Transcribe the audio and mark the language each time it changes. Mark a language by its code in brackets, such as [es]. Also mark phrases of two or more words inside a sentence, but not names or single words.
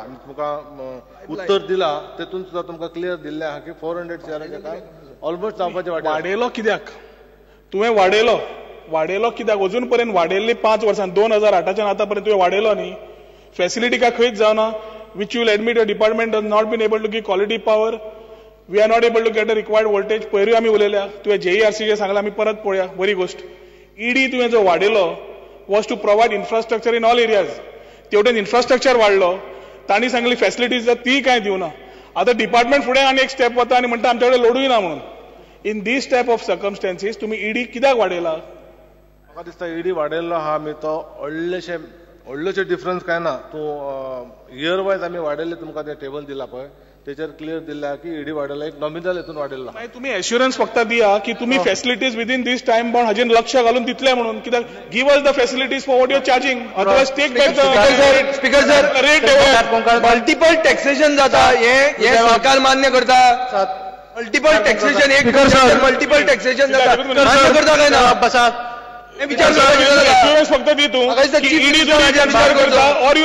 [kok] तुमकां उत्तर दिला तेतून सुद्दां तुमकां क्लियर दिल्लें आहा की 400 CRाचें काम ऑलमोस्ट जावपाचें वाटेर. वाडयलो कित्याक? तुवें वाडयलो कित्याक? अजून पर्यंत वाडयल्ली 5 वर्सां 2008च्यान आतां पर्यंत तुवें वाडयलो न्ही. फॅसिलिटी काय खंयच जावना. [en] which you'll admit your department does not been able to give quality power. we are not able to get a required voltage. [kok] पयरूय आमी उलयल्या. तुवें JERCचें सांगलां, आमी परत पळोवया. बरी गोष्ट. [en] ईडी [kok] तुवें जो वाडयलो [en] was to provide infrastructure in all areas. [kok] तेवटेन इन्फ्रास्ट्रक्चर वाडलो तांणी सांगली फॅसिलिटीज ती काय दिवना. आता डिपार्टमेंट फुडें आनी एक स्टेप वता आनी म्हणटा आमच्या कडेन लोडूय ना म्हणून. [en] in this type of circumstances [kok] तुम्ही ईडी कित्याक वाडयला? म्हाका दिसता ईडी वाडयल्लो आहा आमी तो व्हडलेशे डिफरन्स काय ना. तूं [en] year wise [kok] आमी वाडयल्ले तुमकां ते टेबल दिला पळय तेचेर क्लियर दिला की ईडी वाडयला एक नॉमिनल हेतून वाडयल्लो. तुम्ही एश्युरन्स फक्त दिया की तुम्ही फॅसिलिटीज [en] within this time bound [kok] हाजेर लक्ष घालून दितले म्हणून. [en] कित्याक give us the facilities for what you're charging. Otherwise take back the Speaker sir रेट. [kok] मल्टिपल टॅक्सेशन जाता हे सरकार मान्य करता. मल्टिपल टॅक्सेशन एक मल्टिपल टॅक्सेशन जाता मान्य करता काय ना? बसा एश्युरन्स फक्त दी तू ईडी विचार करता [en] or you